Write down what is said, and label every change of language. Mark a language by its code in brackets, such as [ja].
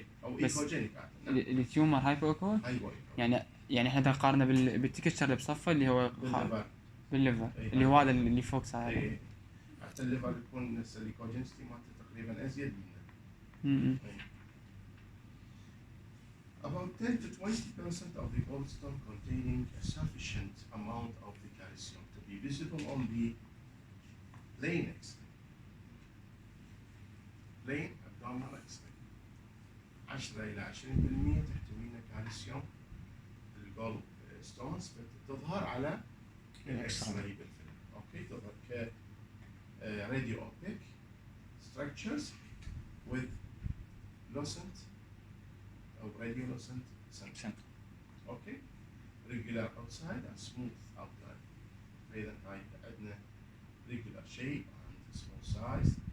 [ar] او بس [en] echogenic التيومر hypoechoic hypoechoic [ar] يعني احنا نقارنه بالتكستشر اللي بصفه اللي هو بالليفر. بالليفر إيه. اللي هو هذا اللي فوق صار اي حتى الليفر يكون السيليكوجينستي مالته تقريبا ازيد منه. [en] About 10 to 20% of the gallstone containing a sufficient amount of the calcium to be visible on the plain X-ray. Plain abdominal X-ray. [ar] 10 إلى 20% تحتوينا كالسيوم الجول ستونز تظهر على الإكس-راي بالفيلم. أوكي تظهر ك [en] radio opaque structures with lucent أو radiolucent center. Okay. Regular outside and smooth outline. [ar] فإذا هاي عندنا [en] regular shape and small size.